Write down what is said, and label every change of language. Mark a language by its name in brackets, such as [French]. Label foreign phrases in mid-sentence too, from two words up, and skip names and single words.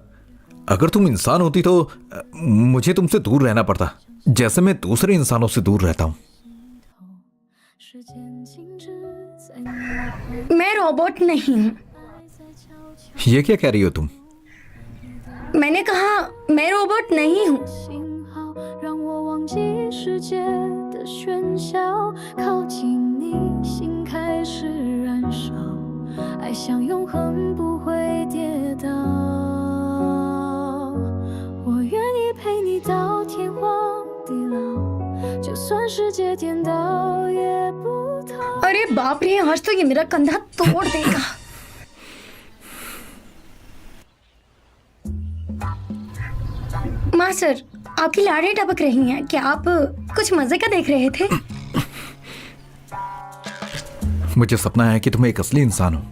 [Hindi] अगर तुम इंसान होती तो मुझे तुमसे दूर रहना पड़ता, जैसे मैं दूसरे इंसानों से दूर रहता हूं। मैं रोबोट नहीं हूँ। ये क्या कह रही हो तुम? मैंने कहा मैं रोबोट नहीं हूँ। [Chinese] 信号让我忘记世界的喧嚣，靠近你，心开始燃烧，爱像永恒不会跌倒。我愿意陪你到天荒地老，就算世界颠倒也不逃。 [Hindi] अरे बाप रे, आज तो ये मेरा कंधा तोड़ देगा। मास्टर, आपकी लाड़ें टपक रही हैं। क्या आप कुछ मजे का देख रहे थे? मुझे सपना है कि तुम एक असली इंसान हो।